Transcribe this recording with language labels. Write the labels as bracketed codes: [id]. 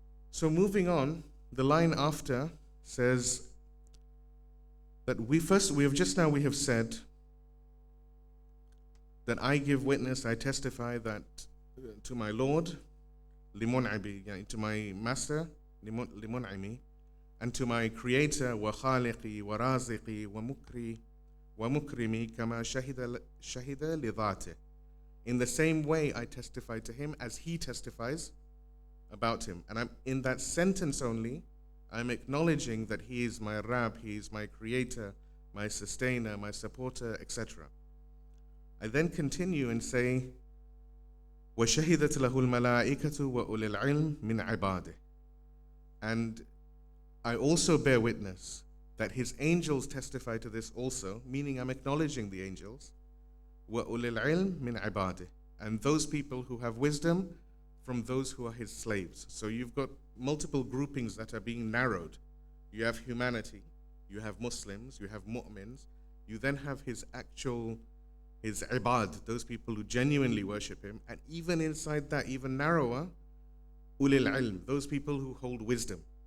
[en] So moving on, the line after says that we have said that I give witness, I testify that to my Lord, limun'ibi, to my Master, limun'imi, and to my Creator, wa khaliqi, wa raziqi, wa mukrimi, kama shahida lidhatih. In the same way I testify to him as he testifies about him. And in that sentence only, I'm acknowledging that he is my Rabb, he is my Creator, my Sustainer, my Supporter, etc. [ar] I then continue and say, وَشَهِدَتْ لَهُ الْمَلَائِكَةُ وَأُولِي الْعِلْمِ مِنْ عِبَادِهِ. [en] And I also bear witness that his angels testify to this also, meaning I'm acknowledging the angels, [ar] وَأُولِي الْعِلْمِ مِنْ عِبَادِهِ, [en] and those people who have wisdom from those who are his slaves. So you've got multiple groupings that are being narrowed. You have humanity, you have Muslims, you have mu'mins, you then have his ibad, those people who genuinely worship him, and even inside that, even narrower, ulil ilm, those people who hold wisdom.